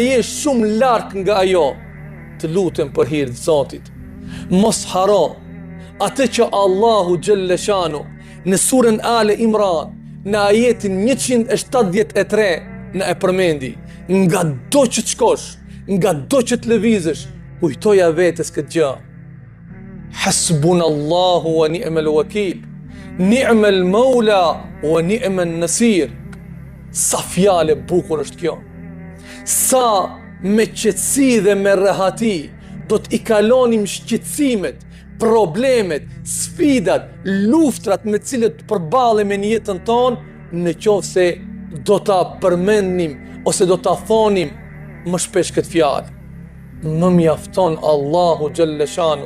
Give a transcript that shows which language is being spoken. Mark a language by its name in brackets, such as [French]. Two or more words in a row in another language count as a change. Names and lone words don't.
[Albanian] je shumë larg nga ajo, të lutem për hir të Zotit, mos haro atë që Allahu [Arabic] جل شأنه [Albanian] në surën Ale Imran në ajetin 173 në e përmendi: nga do që të shkosh, nga do që të lëvizësh, kujtoja vetes këtë gjë: [Arabic] حسبنا الله ونعم الوكيل نعم المولى ونعم النصير. [Albanian] Sa fjalë bukur është kjo. Sa me qetësi dhe me rehati do t'i kalonim shqetësimet, problemet, sfidat, luftrat me cilët përballemi në jetën tonë, në qoftë se do ta përmendnim ose do ta thonim më shpesh këtë fjalë: më mjafton Allahu [Arabic] جل شأنه.